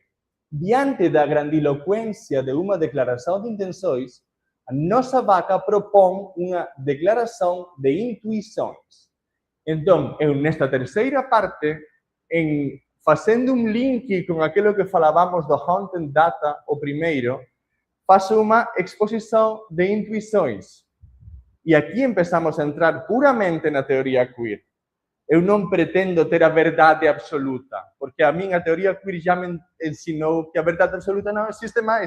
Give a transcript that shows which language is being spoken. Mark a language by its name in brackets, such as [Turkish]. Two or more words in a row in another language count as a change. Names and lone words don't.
[Galician] Diante da grandilocuencia de unha declaración de intenções, a nosa vaca propón unha declaración de intuições. Entón, eu nesta terceira parte, en facendo un link con aquilo que falábamos do Haunted Data, [Portuguese] o primeiro, faço uma exposição de intuições. E aqui empezamos a entrar puramente na teoria queer. Eu não pretendo ter a verdade absoluta, porque a minha teoria queer já me ensinou que a verdade absoluta não existe mais.